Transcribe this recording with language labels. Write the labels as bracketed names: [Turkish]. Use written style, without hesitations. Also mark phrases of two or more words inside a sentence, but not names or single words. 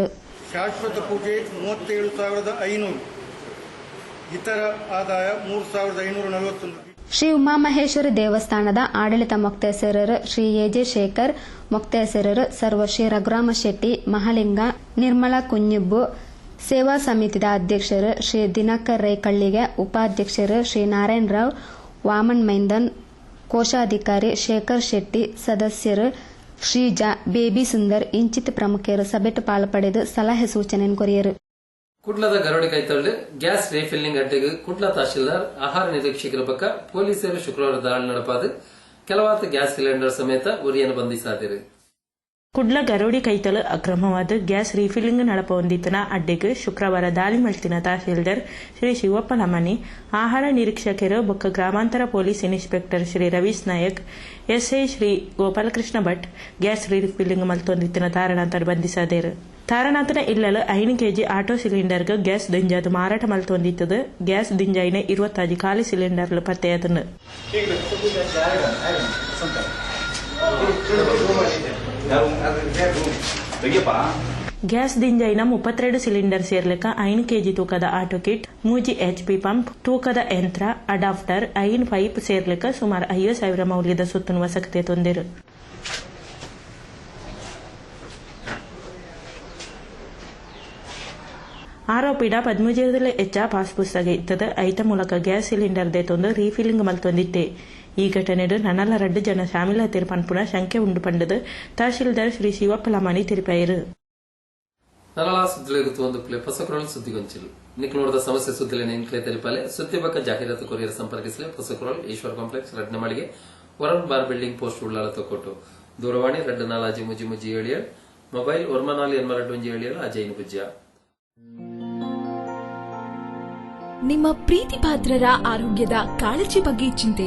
[Tulu] ಶಾಶ್ವತ ಪೂಜೆ 37,500, ಇತರ ಆದಾಯ 3,541. ಶ್ರೀ ಉಮಾಮಹೇಶ್ವರಿ ದೇವಸ್ಥಾನದ ಆಡಳಿತ ಮೊಕ್ತೇಸರರು ಶ್ರೀ ಎಜೆ ಶೇಖರ್, ಮೊಕ್ತೇಸರರು ಸರ್ವಶ್ರೀ ರಘುರಾಮ ಶೆಟ್ಟಿ, ಮಹಾಲಿಂಗ, ನಿರ್ಮಲಾ ಕುഞ്ഞുಬ್ಬು, ಸೇವಾ ಸಮಿತಿದ ಅಧ್ಯಕ್ಷರು ಶ್ರೀ ದಿನಕರ್ ರೈ ಕಳ್ಳಿಗೆ, ಉಪಾಧ್ಯಕ್ಷರು ಶ್ರೀ ನಾರಾಯಣ ರಾವ್, ವಾಮನ್ ಮೈಂದನ್, ಕೋಶಾಧಿಕಾರಿ ಶೇಖರ್ ಶೆಟ್ಟಿ, ಸದಸ್ಯರು ಶ್ರೀಜಾ, ಬೇಬಿ ಸುಂದರ್ ಇಂಚಿತ್ ಪ್ರಮುಖರು ಸಭೆಟ್ ಪಾಲ್ಪಡೆದು ಸಲಹೆ ಸೂಚನೆ ಕೊರಿಯರು. ಕುಡ್ಲದ ಗರಡಿ ಕೈತಳ್ಳಿ ಗ್ಯಾಸ್ ರೀಫಿಲ್ಲಿಂಗ್ ಅಡ್ಡೆಗೆ ಕುಡ್ಲ ತಹಶೀಲ್ದಾರ್ ಆಹಾರ ನಿರೀಕ್ಷಕರ ಪಕ್ಕ ಪೊಲೀಸರು ಶುಕ್ರವಾರ ದಾಳಿ ನಡೆಪಾದು ಕೆಲವಾರು ಗ್ಯಾಸ್ ಸಿಲಿಂಡರ್ ಸಮೇತ ಉರಿಯನ್ನು ಬಂಧಿಸಾದಿರು. ಕುಡ್ಲ ಗರೋಡಿ ಕೈತಲು ಅಕ್ರಮವಾದ ಗ್ಯಾಸ್ ರೀಫಿಲ್ಲಿಂಗ್ ನಡಪ ಹೊಂದಿತ್ತನ ಅಡ್ಡೆಗೆ ಶುಕ್ರವಾರ ದಾಳಿ ಮಲ್ತಿನ ತಹಶೀಲ್ದಾರ್ ಶ್ರೀ ಶಿವಪ್ಪ ಲಮನಿ, ಆಹಾರ ನಿರೀಕ್ಷಕರು ಬೊಕ್ಕ ಗ್ರಾಮಾಂತರ ಪೊಲೀಸ್ ಇನ್ಸ್ಪೆಕ್ಟರ್ ಶ್ರೀ ರವೀಶ್ ನಾಯಕ್, ಎಸ್ಐ ಶ್ರೀ ಗೋಪಾಲಕೃಷ್ಣ ಭಟ್ ಗ್ಯಾಸ್ ರೀಫಿಲ್ಲಿಂಗ್ ಮಲ್ತೊಂದಿತ್ತಿನ ತಾರಣಾಂತರ ಬಂಧಿಸಾದೇರು. ತಾರಣಾಂತರ ಇಲ್ಲಲು 5 kg ಆಟೋ ಸಿಲಿಂಡರ್ಗೆ ಗ್ಯಾಸ್ ದಿಂಜಾದು ಮಾರಾಟ ಮಲ್ತೊಂದಿತ್ತದು. ಗ್ಯಾಸ್ ದಿಂಜಾಯಿನ 25 ಖಾಲಿ ಸಿಲಿಂಡರ್ಲು ಪತ್ತೆಯಾದನು. ಗ್ಯಾಸ್ ದಿಂಜಾಯಿನ 32 ಸಿಲಿಂಡರ್ ಸೇರ್ಲಿಕ್ಕ 5 kg ತೂಕದ ಆಟೋ ಕಿಟ್, 3 HP ಪಂಪ್, ತೂಕದ ಯಂತ್ರ, ಅಡಾಪ್ಟರ್, 5 ಪೈಪ್ ಸೇರ್ಲಿಕ್ಕ ಸುಮಾರು 50,000 ಮೌಲ್ಯದ ಸುತ್ತನ್ನು ವಸಕತೆ ತೊಂದಿರು. ಆರೋಪಿಡ 13 ಹೆಚ್ಚ ಪಾಸ್ ಪುಸ್ತಕ ಇತ್ತದ ಐತ ಮೂಲಕ ಗ್ಯಾಸ್ ಸಿಲಿಂಡರ್ ದೇತೊಂದು ರೀಫಿಲ್ಲಿಂಗ್ ಮಲ್ತೊಂದಿತ್ತೆ. ಈ ಘಟನೆಡು ನನಲ 2 ಜನ ಶಾಮಿಲಾತಿರ್ ಪನ್ಪುನ ಶಂಕೆ ಉಂಡು ಪಂಡದು ತಹಶೀಲ್ದಾರ್ ಶ್ರೀ ಶಿವಪ್ಪ ಲಮಾನಿ ತಿರುಪಾಯಿರು. ನಲಲ ಸುದ್ದಿಲೆಗುತ್ತು ಒಂದು ಪ್ಲೇ ಪೊಸಕುರಲ್ ಸುದ್ದಿಗೊಂಚಿಲು ನಿಕ್ ನೋಡಿದ ಸಮಸ್ಯೆ ಸುದ್ದಿಲೇನೆ ಇಂಕ್ಲೆ ತೆರಿಪಾಲೆ ಸುದ್ದಿ ಬಕ್ಕ ಜಾಹೀರಾತು ಕೊರಿಯರ್ ಸಂಪರ್ಕಿಸಲೆ ಪೊಸಕುರಲ್ ಈಶ್ವರ್ ಕಾಂಪ್ಲೆಕ್ಸ್ ರಡ್ನೆ ಮಳಿಗೆ ವರನ್ ಬಾರ್ ಬಿಲ್ಡಿಂಗ್ ಪೋಸ್ಟ್ ಉಳ್ಳಾಳ ತೊಕೊಟ್ಟು ದೂರವಾಣಿ 24 ಮೊಬೈಲ್ 14 ಅಜಯ್ ಪೂಜ್ಯ. [Kannada] ನಿಮ್ಮ ಪ್ರೀತಿ ಪಾತ್ರರ ಆರೋಗ್ಯದ ಕಾಳಜಿ ಬಗ್ಗೆ ಚಿಂತೆ?